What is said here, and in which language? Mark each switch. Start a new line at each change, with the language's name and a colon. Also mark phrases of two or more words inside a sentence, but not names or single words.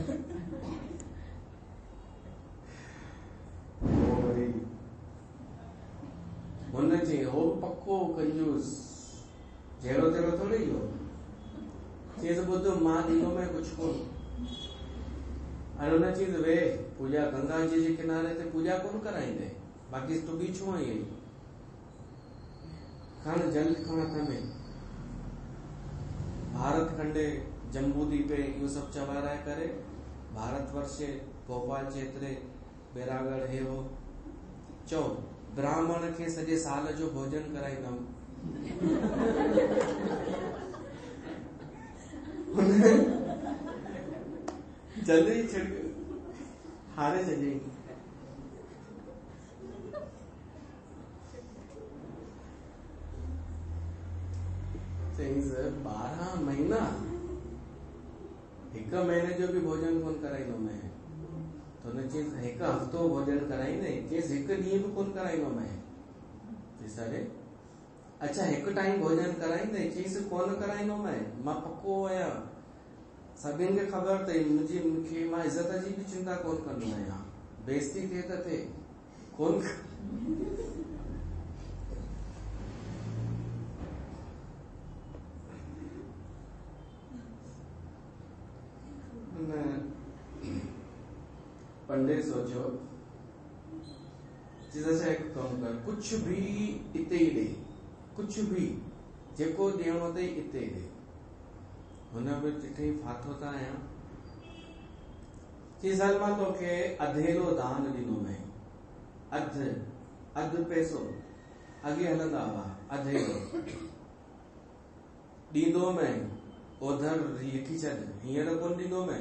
Sindhi: हुन चई हो पक्को कंजूस, जहिड़ो तहिड़ो थोड़ी हो। चईंसि ॿुध मां ॾींदोमांइ कुझु कोन। अरे हुन चईंसि वे पूजा गंगा जी जे किनारे ते पूजा कोन कराईंदे, बाक़ी तूं बि छो आई? खण जल खण हथ में,
Sanskrit: भारत खंडे जम्बू द्वीपे
Sindhi: इहो सभु चवाराए करे,
Sanskrit: भारत वर्षे भोपाल क्षेत्रे
Sindhi: बैरागढ़ हे हो, चओ ब्राह्मण खे सॼे साल जो भोजन कराईंदमि। जल्दी छिड़क हारे छॾियईं। चईंसि 12 महीना, हिकु महीने जो बि भोजन कोन कराईंदो मैं। तो हुन चईंसि हिकु हफ़्तो भोजन कराईंदे? चईंसि हिकु ॾींहुं बि कोन कराईंदो मैं। चईंसि अरे अच्छा हिकु टाइम भोजन कराईंदे? चईंसि कोन कराईंदो मैं, मां पक्को आहियां, सभिनि खे ख़बर अथई मूंखे, मां इज़त जी बि चिंता कोन कंदो आहियां, बेइज़ती थिए त थिए कोन। पंडित सोचो चीज़ हिकु कमु कर, कुझु बि इते ई ॾे, कुझु बि जेको ॾियणो अथई इते ॾे। हुन बि ॾिठई फाथो त आहियां। चईंसि हल मां तोखे अधेलो दान ॾींदो मैं, अधु पैसो अॻे हलंदा हुआ, अधेलो ॾींदो मैं, ओधर लिखी छॾ, हींअर कोन ॾींदो मैं।